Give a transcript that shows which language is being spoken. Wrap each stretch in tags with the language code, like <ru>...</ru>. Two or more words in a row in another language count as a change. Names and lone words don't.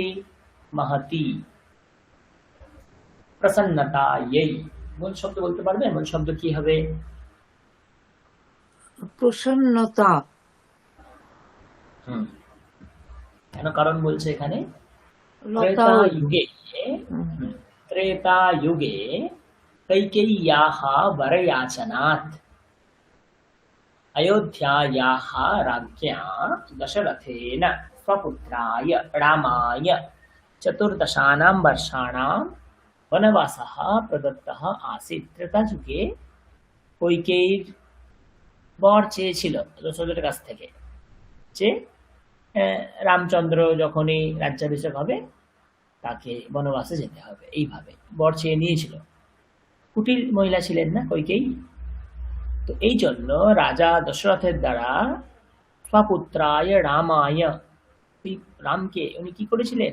<bn>महती। প্রসন্নতাयै মূল শব্দ বলতে পারবে? মূল শব্দ কি হবে? প্রসন্নতা। কেন কারণ বলছে এখানে? লতা</bn> <sa>ত্রেতাयुगे कैकेय्याः वरयाचनात् अयोध्यायाः राज्ञा दशरथेन स्वपुत्राय रामाय चतुर्दशानां वर्षाणां वनवासः प्रदत्तः आसीत्।</sa> <bn>ত্রেতাযুগে কৈকেয়ীর বর চেয়েছিল দশরথের কাছ থেকে যে রামচন্দ্র যখনই রাজ্যাভিষেক হবে তাকে বনবাসে যেতে হবে, এইভাবে বর চেয়ে নিয়েছিল। কুটির মহিলা ছিলেন না কৈকেয়ী, তো এই জন্য রাজা দশরথের দ্বারা</bn> <sa>স্বপুত্রায় রামায়</sa> <bn>রামকে উনি কি করেছিলেন?</bn>